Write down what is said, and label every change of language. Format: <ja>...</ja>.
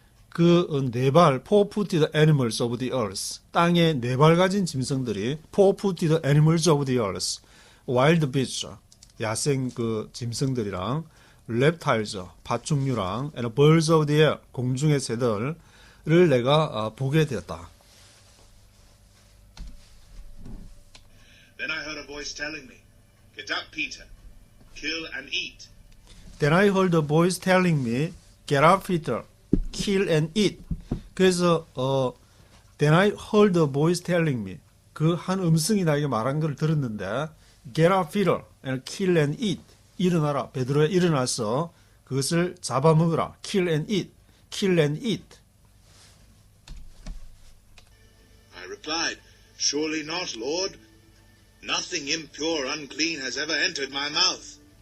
<ko>그 네발</ko> <en>four-footed animals of the earth.</en> <ko>땅에 네발 가진 짐승들이</ko> <en>four-footed animals of the earth. wild beasts.</en> <ko>야생 그 짐승들이랑 reptiles, 파충류랑</ko> <en>and birds of the air,</en> <ko>공중의 새들을 내가 보게 되었다.</ko> <en>Then I heard a voice telling me, "Get up, Peter, kill and eat." Then I heard a voice telling me, "Get up, Peter, kill and eat."</en> <ko>그래서</ko> <en>then I heard a voice telling me,</en> <ko>그 한 음성이 나에게 말한 걸 들었는데,</ko> <en>"Get up, Peter, and kill and eat."</en> <ko>일어나라, 베드로야 일어나서 그것을 잡아먹으라.</ko> <en>Kill and eat. I replied, "Surely not, Lord. Nothing impure or unclean has ever entered my mouth."</en>